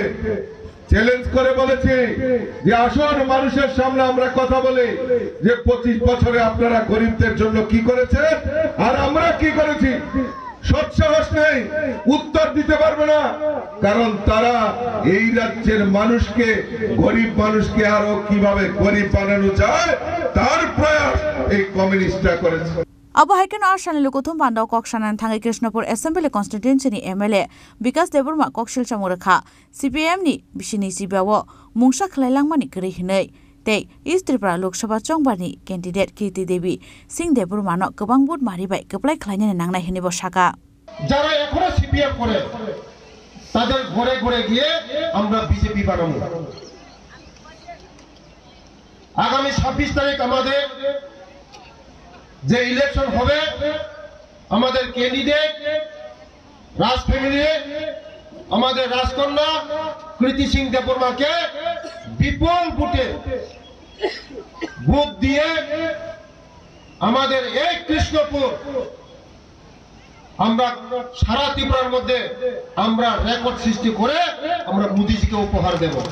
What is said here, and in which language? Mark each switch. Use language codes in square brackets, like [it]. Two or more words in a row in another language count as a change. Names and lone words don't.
[bn] চ্যালেঞ্জ করে বলেছি যে আসুন মানুষের সামনে আমরা কথা বলি যে 25 বছরে আপনারা গরিবদের জন্য কি করেছেন আর আমরা কি করেছি সৎসাহস নেই উত্তর দিতে পারবে না কারণ তারা এই রাজ্যের মানুষকে গরিব মানুষকে আরো কিভাবে গরিব বানানো যায় তার প্রয়াস এই কমিউনিস্টরা করেছে [trp] Abo haiken arshani lukuthum pandaw kok sanan thangai Krishnapur Assembly Constituency ni MLA Vikas Deburma kok shil chamurakha CPM ni bisini sibawo mungsa khlailangmani kri hinai tei East Tripura Lok Sabha chongbani candidate Kirti Devi Singh Deburma no gobang bud maribai keplai khlainani nangnai hini bo saka [bn] যারা এখনো সিপিএম করে তাদের ঘরে ঘরে গিয়ে আমরা বিজেপি বানাবো আগামী 26 তারিখ আমাদের যে ইলেকশন হবে আমাদের ক্যান্ডিডেট রাজ ফ্যামিলি আমাদের রাজকন্যা কৃতি সিং দেববর্মাকে বিপুল ভোটে ভোট দিয়ে আমাদের এই কৃষ্ণপুর আমরা সারা ত্রিপুরার মধ্যে আমরা রেকর্ড সৃষ্টি করে আমরা মোদিজিকে উপহার দেব